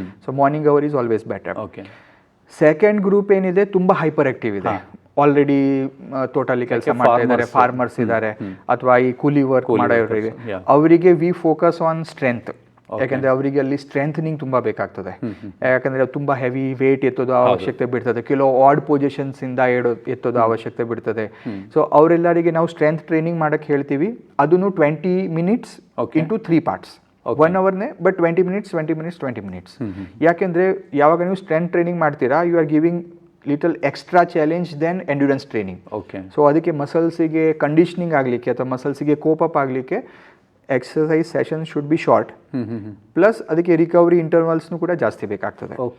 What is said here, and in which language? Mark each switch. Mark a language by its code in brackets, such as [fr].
[kn] So [en] Morning hour is always better. [kn] Second group ಏನಿದೆ ತುಂಬ hyper active ಇದೆ, already totally ಕೆಲಸ ಮಾಡ್ತಾ ಇದ್ದಾರೆ, ಫಾರ್ಮರ್ಸ್ ಇದ್ದಾರೆ ಅಥವಾ ಈ ಕೂಲಿ ವರ್ಕ್ ಮಾಡೋರಿಗೆ, ಅವರಿಗೆ [en] We focus on strength. [kn] ಯಾಕಂದರೆ ಅವರಿಗೆ ಅಲ್ಲಿ ಸ್ಟ್ರೆಂಥನಿಂಗ್ ತುಂಬ ಬೇಕಾಗ್ತದೆ. ಯಾಕಂದರೆ ತುಂಬ ಹೆವಿ ವೇಟ್ ಎತ್ತೋದು ಅವಶ್ಯಕತೆ ಬಿಡ್ತದೆ, ಕೆಲವು ಆಡ್ ಪೊಸಿಷನ್ಸಿಂದ ಎತ್ತೋದು ಅವಶ್ಯಕತೆ ಬಿಡ್ತದೆ. ಸೊ ಅವರೆಲ್ಲರಿಗೆ ನಾವು ಸ್ಟ್ರೆಂತ್ ಟ್ರೈನಿಂಗ್ ಮಾಡೋಕ್ಕೆ ಹೇಳ್ತೀವಿ. ಅದನ್ನು [en] 20 minutes into 3 parts. 1 hourನೇ, but 20 minutes, 20 minutes, 20 minutes. [kn] ಯಾಕೆಂದರೆ ಯಾವಾಗ ನೀವು ಸ್ಟ್ರೆಂತ್ ಟ್ರೈನಿಂಗ್ ಮಾಡ್ತೀರಾ, [en] You are giving little extra challenge then endurance training. [kn] So ಅದಕ್ಕೆ ಮಸಲ್ಸಿಗೆ ಕಂಡೀಷನಿಂಗ್ ಆಗಲಿಕ್ಕೆ ಅಥವಾ ಮಸಲ್ಸಿಗೆ ಕೋಪ್ ಅಪ್ ಆಗಲಿಕ್ಕೆ [en] exercise session should be short, [kn] plus ಅದಕ್ಕೆ ರಿಕವರಿ ಇಂಟರ್ವಲ್ಸ್ನು ಕೂಡ ಜಾಸ್ತಿ ಬೇಕಾಗ್ತದೆ.